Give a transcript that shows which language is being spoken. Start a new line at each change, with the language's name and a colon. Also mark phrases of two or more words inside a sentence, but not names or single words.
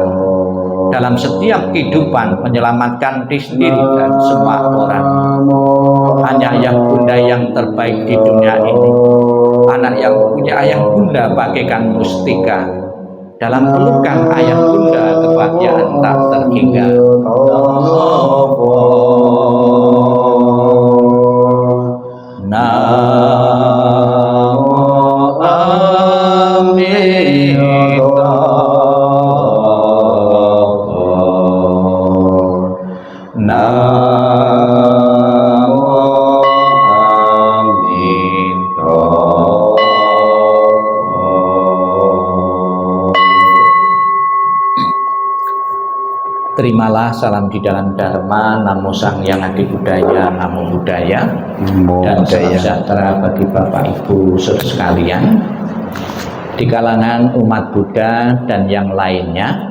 Indonesian: Dalam setiap kehidupan menyelamatkan diri sendiri dan semua orang. Hanya ayah bunda yang terbaik di dunia ini. Anak yang punya ayah bunda bagaikan mustika. Dalam pelukan ayah bunda kebahagiaan tak terhingga. Namo Amitabha. Namo Amitabha. Terimalah salam di dalam Dharma, Namo Sang Hyang Adi Budaya,
Pali: Namo Buddhaya,
Indonesian: dan salam sejahtera bagi Bapak Ibu saudara sekalian di kalangan umat Buddha dan yang lainnya.